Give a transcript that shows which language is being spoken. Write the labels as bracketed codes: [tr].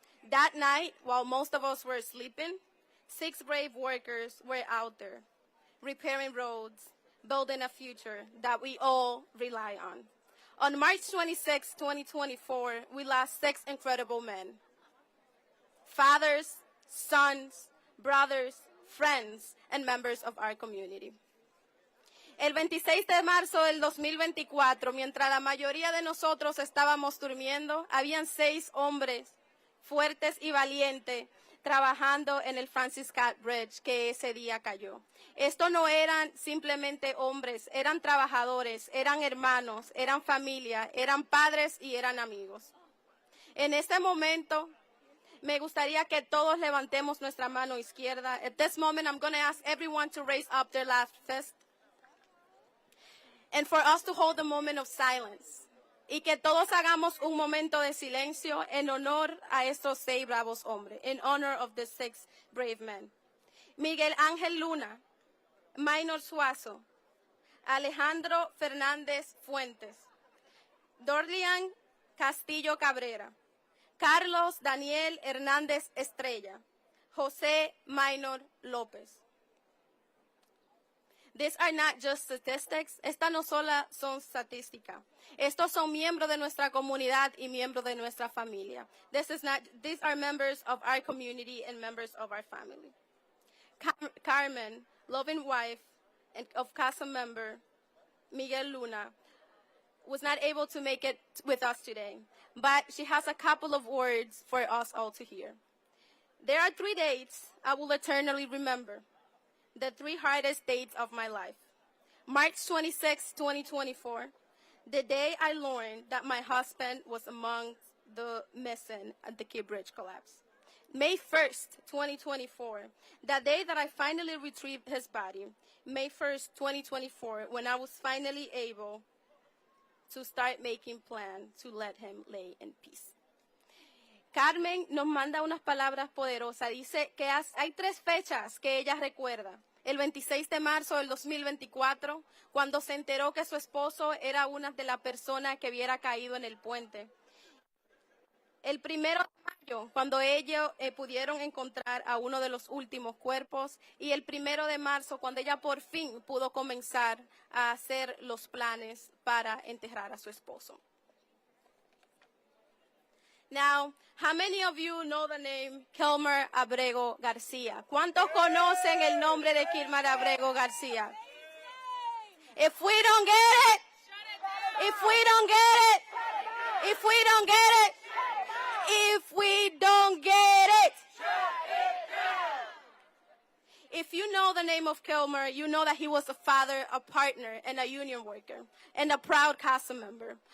[en] That night, while most of us were sleeping, 6 brave workers were out there, repairing roads, building a future that we all rely on. On March 26, 2024, we lost 6 incredible men. Fathers, sons, brothers, friends, and members of our community. [es] El 26 de marzo del 2024, mientras la mayoría de nosotros estábamos durmiendo, habían 6 hombres fuertes y valientes trabajando en el Francis Scott Bridge que ese día cayó. Estos no eran simplemente hombres, eran trabajadores, eran hermanos, eran familia, eran padres y eran amigos. En este momento, me gustaría que todos levantemos nuestra mano izquierda. [en] At this moment, I'm going to ask everyone to raise up their left fist. And for us to hold a moment of silence [es] y que todos hagamos un momento de silencio en honor a estos 6 bravos hombres, [en] in honor of the 6 brave men. [es] Miguel Ángel Luna, Maynor Suazo, Alejandro Fernández Fuentes, Dorlian Castillo Cabrera, Carlos Daniel Hernández Estrella, José Maynor López. [en] These are not just statistics. [es] Estas no solo son estadísticas. Estos son miembros de nuestra comunidad y miembros de nuestra familia. [en] These are members of our community and members of our family. Carmen, loving wife and of CASA member Miguel Luna, was not able to make it with us today, but she has a couple of words for us all to hear. There are 3 dates I will eternally remember, the 3 hardest dates of my life. March 26, 2024, the day I learned that my husband was among the missing at the Key Bridge collapse. May 1st, 2024, the day that I finally retrieved his body. May 1st, 2024, when I was finally able to start making plans to let him lay in peace. [es] Carmen nos manda unas palabras poderosas. Dice que hay 3 fechas que ella recuerda. El 26 de marzo del 2024, cuando se enteró que su esposo era una de las personas que hubiera caído en el puente. El 1 de mayo, cuando ellos pudieron encontrar a uno de los últimos cuerpos. Y el 1 de marzo, cuando ella por fin pudo comenzar a hacer los planes para enterrar a su esposo. [en] Now, how many of you know the name Kilmar Abrego Garcia? [es] ¿Cuántos conocen el nombre de Kilmar Abrego Garcia? [en] If we don't get it, if we don't get it, if we don't get it, if we don't get it. If you know the name of Kilmar, you know that he was a father, a partner, and a union worker, and a proud CASA member.